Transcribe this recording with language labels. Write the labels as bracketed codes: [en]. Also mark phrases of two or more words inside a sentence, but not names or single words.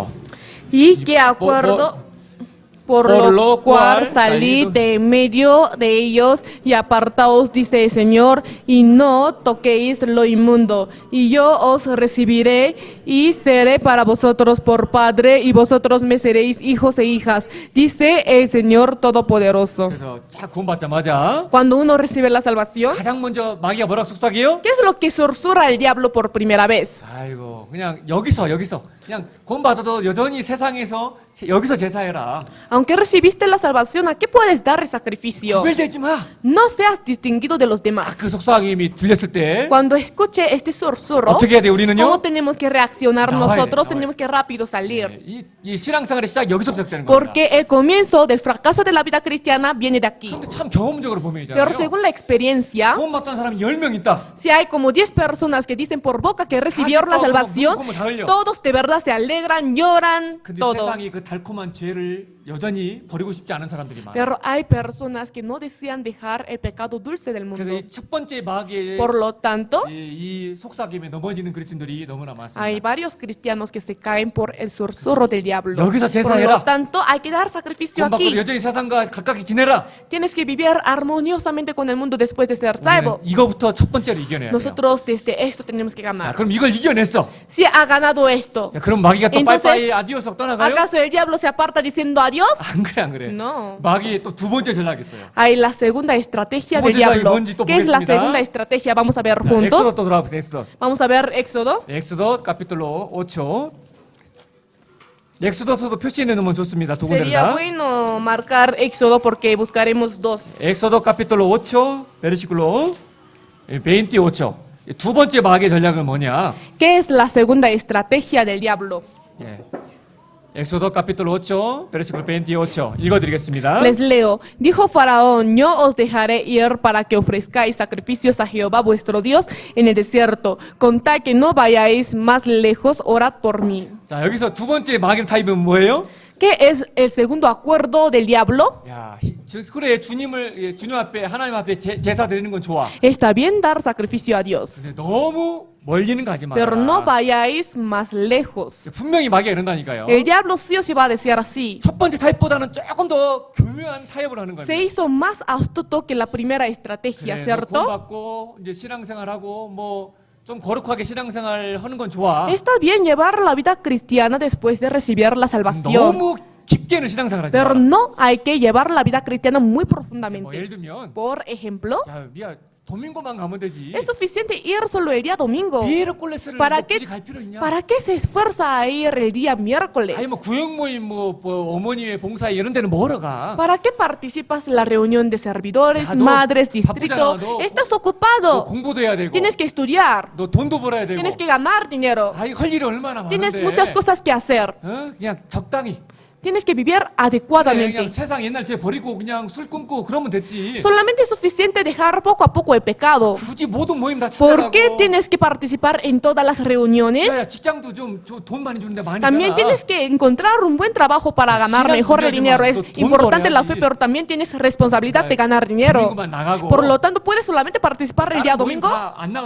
[es] Y que acuerdo por lo cual salid de en medio de ellos y apartaos, dice el Señor, y no toquéis lo inmundo. Y yo os recibiré y seré para vosotros por Padre, y vosotros me seréis hijos e hijas, dice el Señor Todopoderoso. [ko] 그래서 자 구원받자마자 [es] Cuando uno recibe la salvación, [ko] 가장 먼저 마귀가 뭐라고 속삭여요? [es] ¿qué es lo que susurra el diablo por primera vez? [ko] 아이고 그냥 여기서 그냥 구원받아도 여전히 세상에서 여기서 제사해라. [es] Aunque recibiste la salvación, ¿a qué puedes dar el sacrificio? [ko] 구별되지 마. [es] No seas distinguido de los demás. [ko] 그 속삭임이 들렸을 때 [es] Cuando escuche este susurro, [ko] 어떻게 해야 돼 우리는요? [es] ¿cómo tenemos que reaccionar [ko] 나와야 돼, [es] nosotros? [ko] 나와야 [es] Tenemos que rápido salir. [ko] 이 신앙생활의 시작 여기서 시작되는 겁니다. [es] Porque el comienzo del fracaso de la vida cristiana viene de aquí. [ko] 근데 참 경험적으로 보면 [es] Pero [ko] 있잖아요. [es] según la experiencia, [ko] 구원받던 사람이 10명 있다. [es] si hay como 10 personas que dicen por boca que recibieron la salvación, todos de verdad se alegran, lloran, [ko] 근데 [es] todo. [ko] 세상이 그 달콤한 죄를 여전히 버리고 싶지 않은 사람들이 많아요. [es] Pero hay personas que no desean dejar el pecado dulce del [ko] 그래서 [es] mundo. [ko] 이 첫 번째 마귀의 [es] Por lo tanto, [ko] 이 속삭임에 넘어지는 그리스도인들이 너무나 [es] hay [ko] 많습니다. [es] varios cristianos que se caen por el susurro del diablo. [ko] 여기서 [es] Por [ko] 제사해라. [es] lo tanto, hay que dar sacrificio [ko] 돈 받고 [es] aquí. [ko] 여전히 세상과 가깝게 지내라. [es] Tienes que vivir armoniosamente con el mundo después de ser [ko] 우리는 [es] salvo. [ko] 이거부터 첫 번째로 이겨내야 돼요. [es] Nosotros desde esto tenemos que [ko] 자, [es] ganar. [ko] 그럼 이걸 이겨냈어. [es] Si ha ganado esto, [ko] 야, 그럼 마귀가 또 [es] Entonces, [ko] 빠이빠이 아디오스 떠나가요? [es] ¿acaso el diablo se aparta diciendo adiós? [ko] 안 그래 안 그래. [es] No. [ko] 마귀의 또 두 번째 전략이 있어요. [es] Hay la segunda estrategia [ko] 두 [es] del [ko] 번째 전략이 [es] diablo. [ko] 뭔지 또 [es] ¿Qué es la [ko] 보겠습니다. [es] segunda estrategia? Vamos a ver [ko] 자, 엑소도 [es] juntos. [ko] 또 돌아보세요. 엑소도. [es] Vamos a ver Éxodo. Éxodo capítulo 5. [ko] 엑소도서도 표시해 놓으면 좋습니다. 두 군데를 [es] Sería [ko] 다. [es] bueno marcar Éxodo porque buscaremos dos. Éxodo capítulo 5. Versículo 28. [ko] 두 번째 마귀의 전략은 뭐냐? [es] ¿Qué es la segunda estrategia del diablo? 예. Éxodo capítulo 5. Versículo 28. 읽어드리겠습니다. Les leo. Dijo Faraón, yo os dejaré ir para que ofrezcáis sacrificios a Jehová vuestro Dios en el desierto. Contad que no vayáis más lejos, orad por mí. [ko] 자, 여기서 두 번째 마귀의 타입은 뭐예요? [es] ¿Qué es el segundo acuerdo del diablo? [ko] 야, 그래 주님 앞에 하나님 앞에 제사 드리는 건 좋아. [es] Está bien dar sacrificio a Dios, [ko] 근데 너무 멀리는 가지 마라. [es] pero no vayáis más lejos. [ko] 분명히 마귀가 이런다니까요. [es] El diablo sí o sí va a decir así. [ko] 첫 번째 타입보다는 조금 더 교묘한 타입을 하는 [es] Se [ko] 겁니다. [es] hizo más astuto que la primera estrategia, [ko] 그래, 너 [es] ¿cierto? [ko] 구원받고 이제 신앙생활하고 뭐 좀 거룩하게 신앙생활 하는 건 좋아. [es] Está bien llevar la vida cristiana después de recibir la salvación, [ko] 너무 깊게는 신앙생활 하지 [es] pero [ko] 마라. [es] no hay que llevar la vida cristiana muy [ko] 뭐 [es] profundamente. [ko] 예를 들면 [es] Por ejemplo, [ko] 야, 미야 도민고만 가면 되지. [es] es suficiente ir solo el día domingo. [ko] 비에르콜레스를 [es] ¿Para [ko] 뭐 굳이 [es] qué, [ko] 갈 필요 있냐? [es] ¿Para qué se esfuerza a ir el día miércoles? [ko] 아니 뭐 구역 모임 뭐 어머니의 봉사회 이런 데는 뭐하러 가? [es] ¿Para qué participas en la reunión de servidores, Ya, no, madres, [ko] 바쁘잖아, [es] distrito? [ko] 너. [es] Estás [ko] 너 [es] ocupado. [ko] 공부도 해야 되고 [es] Tienes que estudiar. [ko] 너 돈도 벌어야 되고 [es] Tienes que ganar dinero. [ko] 아이 할 일이 얼마나 [es] Tienes [ko] 많은데 [es] muchas cosas que hacer. [ko] 어? 그냥 적당히 [es] Tienes que vivir [ko] 그냥 [es] adecuadamente. [ko] 세상 옛날 죄 버리고 그냥 술 끊고 그러면 됐지. [es] Solamente es suficiente dejar poco a poco el pecado. [ko] 굳이 모든 모임 다 [es] ¿Por qué [ko] 찾아가고 [es] tienes que participar en todas las reuniones? [ko] 야, 직장도 좀 돈 많이 주는데 많이 [es] También [ko] 있잖아. [es] tienes que encontrar un buen trabajo para ganar [ko] 시간 [es] mejor el [ko] 중요하지만 [es] dinero. Es [ko] 또 돈 [es] importante la fe, [ko] 벌어야지. [es] pero también tienes responsabilidad de ganar dinero. [ko] 도민고만 나가고 [es] Por lo tanto, puedes solamente participar el día [ko] 다른 모임 [es] domingo [ko] 다안 나가도